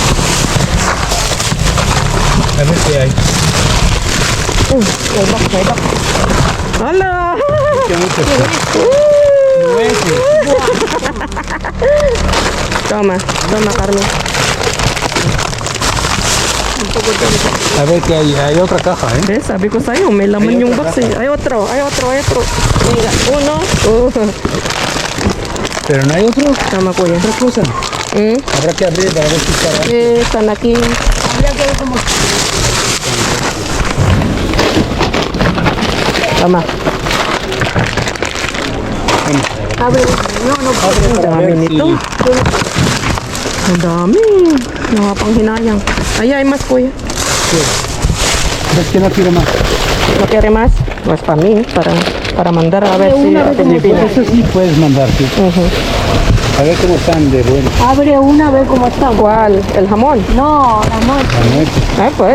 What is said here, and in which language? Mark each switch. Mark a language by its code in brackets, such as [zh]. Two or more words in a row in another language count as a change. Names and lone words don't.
[es] A ver qué hay. [tl] May box. Hala! [es] ¿Qué mucho? Nueces. Toma, Carmen. A ver qué hay. Hay otra caja, ¿eh? [tl] Sabi ko sa'yo, may laman yung box eh. [es] Hay otro. Mira, uno. Pero no hay otro. [tl] Tama, kuya. [es] Otra cosa. Habrá que abrir para ver si está. Están aquí. [tl] Tama. Ang dami nito. Ang dami. Nakapanghinayang. Ay, [es] hay más, kuya. Es que no quiero más. ¿No quiere más? Pues para mí, para mandar a ver si a Filipinas. Eso sí puedes mandar, sí. A ver cómo están de bueno. Abre una a ver cómo está. ¿Cuál? ¿El jamón? No, amor. Ah, pues.